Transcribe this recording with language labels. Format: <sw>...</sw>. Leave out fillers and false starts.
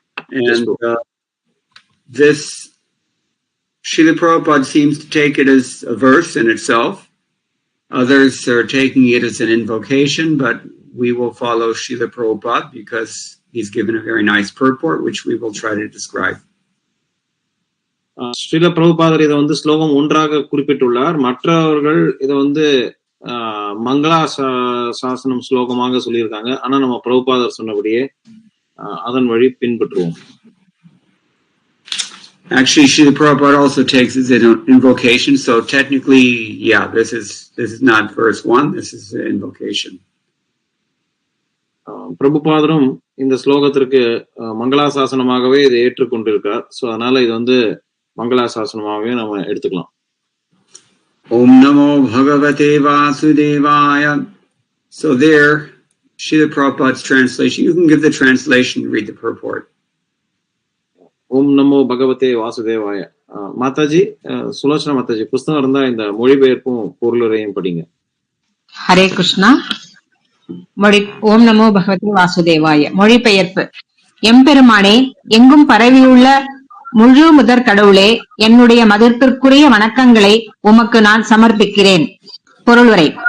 <en>And this, Srila Prabhupada seems to take it as a verse in itself. Others are taking it as an invocation, but we will follow Srila Prabhupada because he's given a very nice purport, which we will try to describe.</en> <ta>Srila பிரபுபாதர் இதை வந்து ஸ்லோகம் 1ஆக குறிப்பிட்டுள்ளார். மற்றவர்கள் இதை வந்து மங்களா சாசனம் ஸ்லோகமாக சொல்லியிருக்காங்க. ஆனா நம்ம பிரபுபாதர் சொன்னபடியே அதன் வழி பின்பற்றுவோம்.</ta> <en>Actually, Srila Prabhupada also takes it as an invocation, so technically, yeah, this is not verse 1, this is an invocation.</en> <ta>பிரபுபாதரும் இந்த ஸ்லோகத்திற்கு மங்களாசாசனமாகவே இதை ஏற்றுக்கொண்டிருக்கார். சோ அதனால இது வந்து மங்களாசாசனமாகவே நம்ம எடுத்துக்கலாம்.</ta> <sa>Om Namo Bhagavate Vasudevaya.</sa> <en>So there, Srila Prabhupada's translation, you can give the translation and read the purport.</en> <sa>Om Namo Bhagavate Vasudevaya.</sa> <ta>Mataji, Sulochana Mataji, புஸ்தகம் இருந்தா இந்த மொழிபெயர்ப்பும் பொருளுரையும் படிங்க.</ta> <sa>ஹரே கிருஷ்ணா. ஓம் நமோ பகவதே வாசுதேவாய.</sa> <ta>மொழிபெயர்ப்பு. எம்பெருமானே, எங்கும் பரவியுள்ள முழு முதற் கடவுளே, என்னுடைய மதிப்பிற்குரிய வணக்கங்களை உமக்கு நான் சமர்ப்பிக்கிறேன். பொருளுரை.</ta>